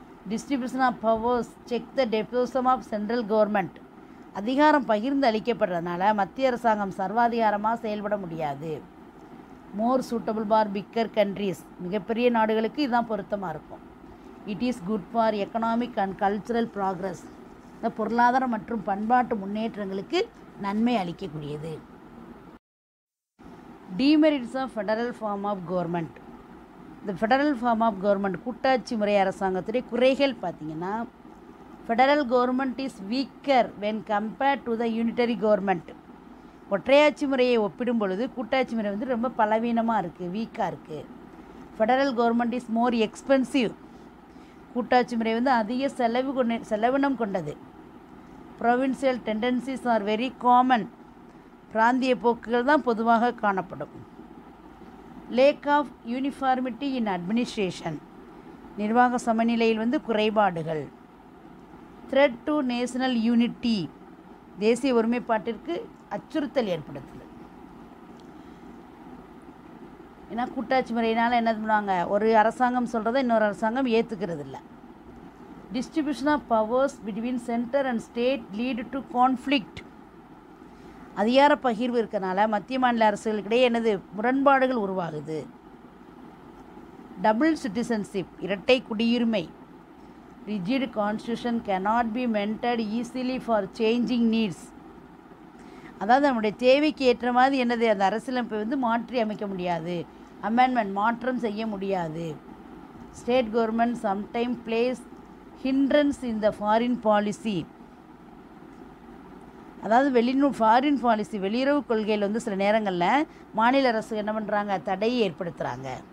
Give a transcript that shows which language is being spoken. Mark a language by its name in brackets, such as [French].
[English] distribution of powers check the despotism of central government, [Tamil] அதிகாரம் பகிர்ந்து அளிக்கப்படுறதுனால மத்திய அரசாங்கம் சர்வாதிகாரமாக செயல்பட முடியாது. [English] more suitable for bigger countries, [Tamil] மிகப்பெரிய நாடுகளுக்கு இதுதான் பொருத்தமாக இருக்கும். [English] it is good for economic and cultural progress, [Tamil] இந்த பொருளாதார மற்றும் பண்பாட்டு முன்னேற்றங்களுக்கு நன்மை அளிக்கக்கூடியது. [English] Demerits of federal form of government. The federal form of government [Tamil] கூட்டாட்சி முறை அரசாங்கத்துடைய குறைகள் பார்த்தீங்கன்னா, [English] federal government is weaker when compared to the unitary government. [Tamil] ஒற்றையாட்சி முறையை ஒப்பிடும் பொழுது கூட்டாட்சி முறை வந்து ரொம்ப பலவீனமாக இருக்குது, வீக்காக இருக்குது. [English] Federal government is more expensive. [Tamil] கூட்டாட்சி முறை வந்து அதிக செலவினம் கொண்டது. [English] Provincial tendencies are very common. [Tamil] பிராந்திய போக்குகள் தான் பொதுவாக காணப்படும். [English] Lack of uniformity in administration. [Tamil] நிர்வாக சமநிலையில் வந்து குறைபாடுகள். [English] Threat to national unity. [Tamil] தேசிய ஒருமைப்பாட்டிற்கு அச்சுறுத்தல் ஏற்படுத்துது. ஏன்னா கூட்டாட்சி முறையினால் என்ன பண்ணுவாங்க, ஒரு அரசாங்கம் சொல்கிறத இன்னொரு அரசாங்கம் ஏற்றுக்கிறது இல்லை. [English] Distribution of powers between centre and state lead to conflict. [Tamil] அதிகார பகிர்வு இருக்கனால மத்திய மாநில அரசுகளுக்கிடையே என்னது முரண்பாடுகள் உருவாகுது. டபுள் சிட்டிசன்ஷிப், இரட்டை குடியுரிமை. [English] Rigid constitution cannot be mended easily for changing needs. [Tamil] அதாவது நம்முடைய தேவைக்கு ஏற்ற மாதிரி என்னது அந்த அரசியலமைப்பை வந்து மாற்றி அமைக்க முடியாது, அமெண்ட்மெண்ட் மாற்றம் செய்ய முடியாது. [English] State government sometime place hindrance in the foreign policy. [Tamil] அதாவது ஃபாரின் பாலிசி, வெளியுறவு கொள்கையில் வந்து சில நேரங்களில் மாநில அரசு என்ன பண்ணுறாங்க, தடையை ஏற்படுத்துகிறாங்க.